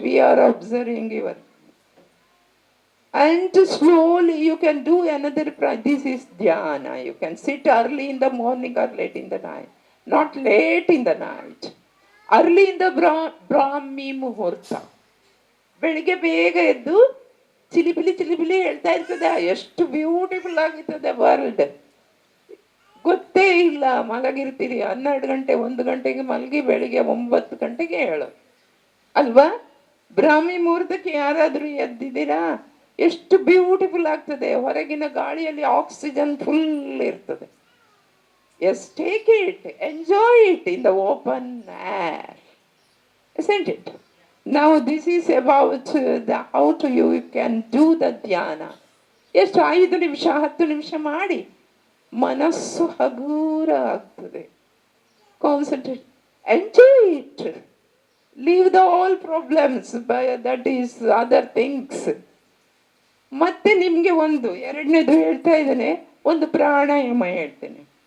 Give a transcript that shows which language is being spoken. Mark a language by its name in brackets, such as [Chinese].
[English] We are observing your. And slowly you can do another practice. This is dhyana. You can sit early in the morning or late in the night. Not late in the night. Early in the Brahmi muhurta. [Kannada] ಬೆಳಿಗ್ಗೆ ಬೇಗ ಎದ್ದು ಚಿಲಿಪಿಲಿ ಹೇಳ್ತಾ ಇರ್ತದೆ. ಎಷ್ಟು beautiful ಆಗಿರ್ತದೆ world. ಗೊತ್ತೇ ಇಲ್ಲ, ಮಲಗಿರ್ತೀರಿ 12 ಗಂಟೆ 1 ಗಂಟೆಗೆ ಮಲಗಿ ಬೆಳಿಗ್ಗೆ 9 ಗಂಟೆಗೆ ಹೇಳೋದು ಅಲ್ವಾ? ಬ್ರಾಹ್ಮಿ ಮುಹೂರ್ತಕ್ಕೆ ಯಾರಾದರೂ ಎದ್ದಿದ್ದೀರಾ? ಎಷ್ಟು ಬ್ಯೂಟಿಫುಲ್ ಆಗ್ತದೆ. ಹೊರಗಿನ ಗಾಳಿಯಲ್ಲಿ ಆಕ್ಸಿಜನ್ ಫುಲ್ ಇರ್ತದೆ. [English] Yes, take it, enjoy it in the open air. Isn't it? Now this is about how to you can do the dhyana. [Kannada] ಎಷ್ಟು 5 ನಿಮಿಷ 10 ನಿಮಿಷ ಮಾಡಿ ಮನಸ್ಸು ಹಗೂರ ಆಗ್ತದೆ. [English] Concentrate, enjoy it, leave the all problems, that is other things. [Kannada] ಮತ್ತೆ ನಿಮಗೆ ಎರಡನೇದು ಹೇಳ್ತಾ ಇದ್ದೇನೆ, ಒಂದು ಪ್ರಾಣಾಯಾಮ ಹೇಳ್ತೇನೆ.